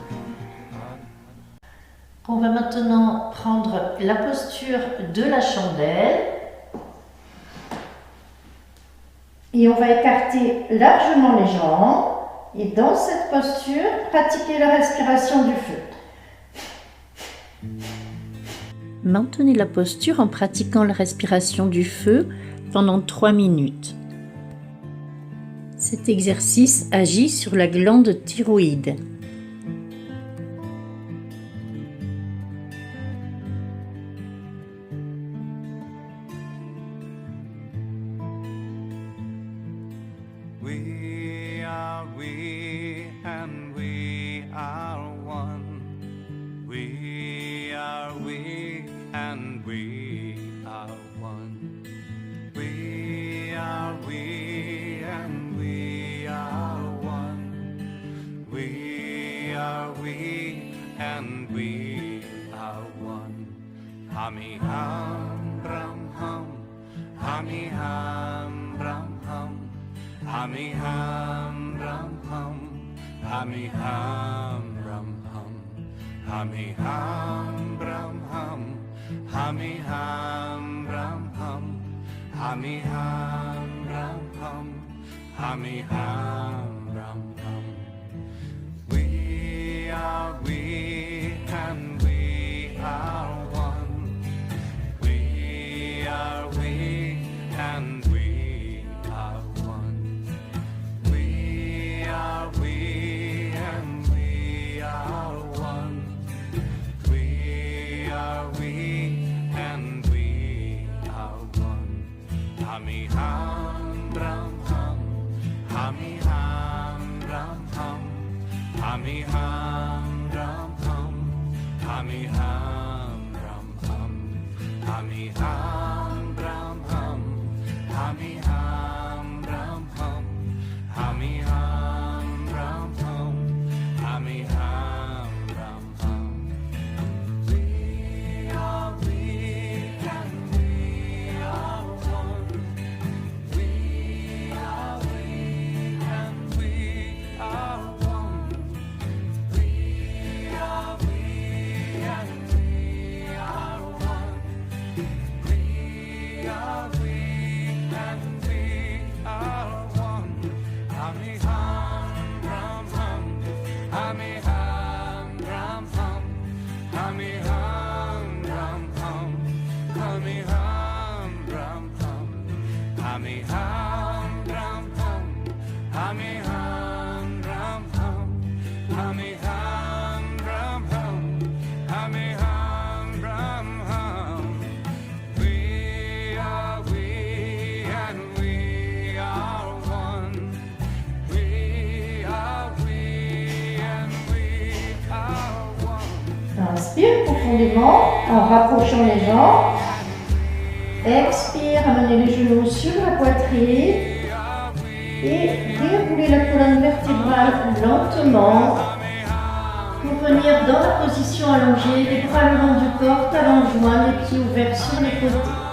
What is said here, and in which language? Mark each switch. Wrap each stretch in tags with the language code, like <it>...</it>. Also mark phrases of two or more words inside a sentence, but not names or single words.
<fr>On va maintenant prendre la posture de la chandelle et on va écarter largement les jambes et dans cette posture, pratiquer la respiration du feu. Maintenez la posture en pratiquant la respiration du feu pendant 3 minutes. Cet exercice agit sur la glande thyroïde.</fr> <en>We are we and we are one. We are we and we are one. We are we and we are one. We are we and we are one. Hummy hum rum hum. Hummy hum rum hum. Hummy hum rum hum, hummy hum rum hum, hummy hum rum hum, hummy hum rum hum, hummy hum rum hum, hummy hum rum hum. We are we and we are one. We are we and we are one. We are we and we are one. We are we and we are one. Hummy hum rum hum, hummy hum rum hum, hummy hum rum hum, hummy hum rum hum, hummy hum rum hum, hummy hum rum hum, hummy hum rum hum, hummy hum rum hum. We are we and we are one. We are we and we are one. We are we and we are one. We are we and we are one. Hummy hum rum hum, hummy hum rum hum, hummy hum rum hum, hummy hum rum hum, hummy hum rum hum, hummy hum rum hum, hummy hum rum hum, hummy hum rum hum. We are we and we are one. We are we and we are one.</en> <fr>Inspire profondément en rapprochant les jambes. Expire, amenez les genoux sur la poitrine et déroulez la colonne vertébrale lentement pour venir dans la position allongée, les bras le long du corps, talons joints, les pieds ouverts sur les côtés.</fr>